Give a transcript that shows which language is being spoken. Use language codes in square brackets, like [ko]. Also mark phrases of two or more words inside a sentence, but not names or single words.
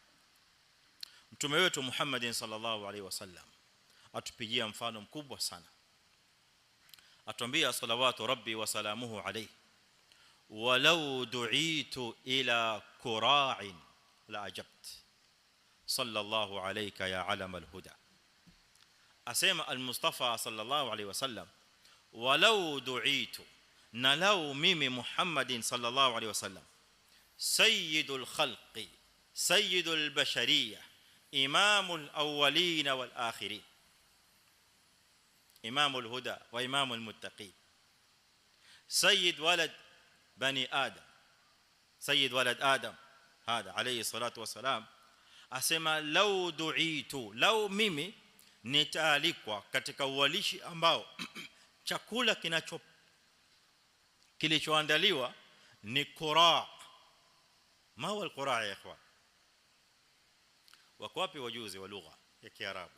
[sw] Mtume wetu [ar] Muhammad صلى الله عليه وسلم [sw] atupigia mfano mkubwa sana, atuambia [ar] صلوات ربي وسلامه عليه، ولو دعيت إلى كراع لأجبت صلى الله عليك يا علم الهدى. Asema al-Mustafa صلى الله عليه وسلم، ولو دعيت, [sw] na lau mimi [ar] Muhammadin صلى الله عليه وسلم، سيد الخلق سيد البشرية إمام الأولين والآخرين، إمام الهدى وإمام المتقين، سيد ولد بني آدم، سيد ولد آدم هذا عليه الصلاة والسلام. [sw] Asema [ar] لو دعيت, [sw] lau mimi nitaalikwa katika uwalishi ambao chakula kilichoandaliwa ni qura'. [ar] ما هو الكراع يا إخوان? [sw] Wako wapi wajuzi wa lugha ya Kiarabu?